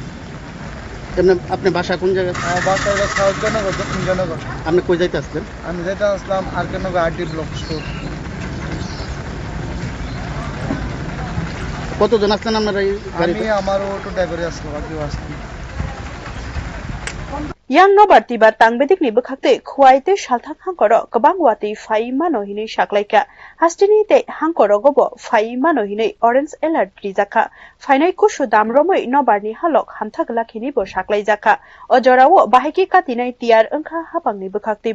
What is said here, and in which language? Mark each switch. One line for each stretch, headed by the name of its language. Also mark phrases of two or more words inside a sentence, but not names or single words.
Bangla: আপনি বাসা কোন জায়গায়? আমার বাসা হলো সাউথ জনগর দক্ষিণ জনগর। আপনি কই যাইতে আসলেন? আমি যাইতে আসলাম আর কে নগর আরডি ব্লক স্টোর। কতজন আসলেন আপনারা? আমি আমার অটো ড্রাইভারে আসলাম আর কেউ আসলাম।
Kok Borok: yang nobar tiba tangbedik ni bekhakte khwaite salthak hangkoro kabang wati fai mano hini saklaika hastini te hangkoro gobo fai mano hini
English: orange alert
Kok Borok: rijaka fainai kushu damromoi nobar ni halok hamthagla khini bo saklai jaka ojorao bahiki katinai tiar angkha hapang ni bekhakte